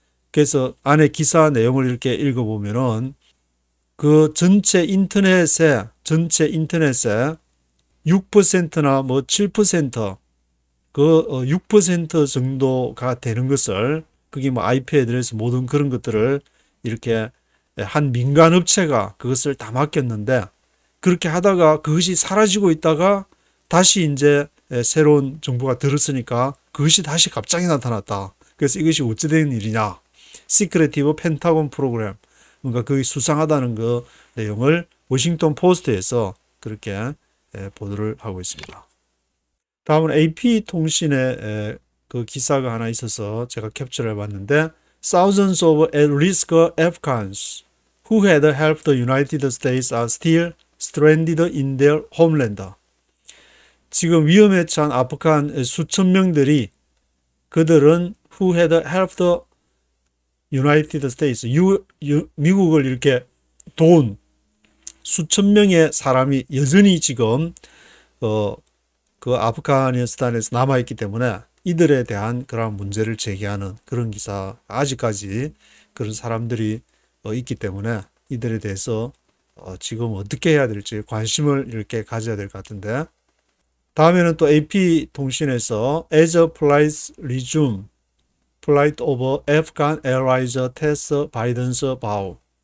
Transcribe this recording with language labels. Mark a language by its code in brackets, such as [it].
[ko] 그래서 안에 기사 내용을 이렇게 읽어보면은 그 전체 인터넷에 6%나 뭐 7% 그 6% 정도가 되는 것을 그게 뭐 IP 애드레스 모든 그런 것들을 이렇게 한 민간 업체가 그것을 다 맡겼는데 그렇게 하다가 그것이 사라지고 있다가 다시 이제 새로운 정보가 들었으니까 그것이 다시 갑자기 나타났다. 그래서 이것이 어찌된 일이냐. 시크레티브 펜타곤 프로그램. 뭔가 그게 수상하다는 그 내용을 워싱턴 포스트에서 그렇게 보도를 하고 있습니다. 다음은 AP통신에 그 기사가 하나 있어서 제가 캡처를 해봤는데 [en] Thousands of at-risk Afghans who had helped the United States are still stranded in their homeland. [ko] 지금 위험에 처한 아프간 수천 명들이 그들은 [en] who had helped the United States, [ko] 미국을 이렇게 도운 수천 명의 사람이 여전히 지금 그 아프가니스탄에서 남아있기 때문에 이들에 대한 그런 문제를 제기하는 그런 기사, 아직까지 그런 사람들이 있기 때문에 이들에 대해서 지금 어떻게 해야 될지 관심을 이렇게 가져야 될 것 같은데 다음에는 또 AP통신에서 [en] As flights resume, flight of Afghan Airlines test Biden's vow.